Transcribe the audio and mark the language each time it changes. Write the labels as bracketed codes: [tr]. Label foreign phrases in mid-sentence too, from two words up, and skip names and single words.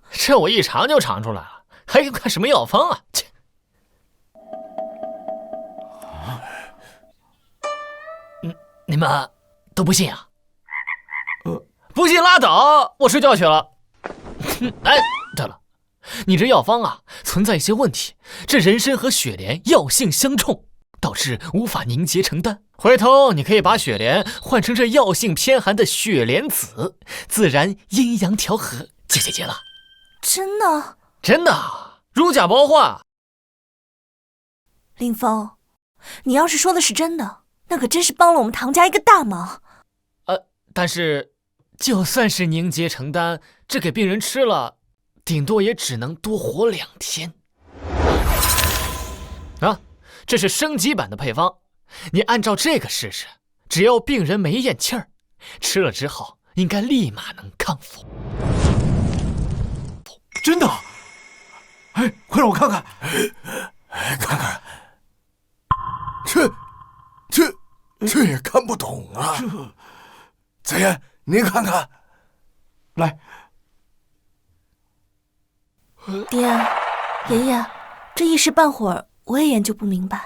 [zh] 這我一嘗就嘗出來了，還用看什麼藥方啊？切！你們都不信啊？不信拉倒，我睡覺去了。哎，对了，你这药方啊存在一些問題，这人參和雪蓮藥性相衝，導致無法凝結成丹。回頭你可以把雪蓮換成這藥性偏寒的雪蓮子，自然陰陽調和，解結了。真的？真的，如假包換。林峰，你要是說的是真的，那可真是幫了我們唐家一個大忙。但是就算是凝結成丹，這給病人吃了，頂多也只能多活2天。啊，這是升級版的配方，你按照這個試試，只要病人沒嚥氣兒，吃了之後應該立馬能康復。真的？哎，快讓我看看。看看，這也看不懂啊。子言，您看看。來，爹，爷爷，這一時半會兒我也研究不明白。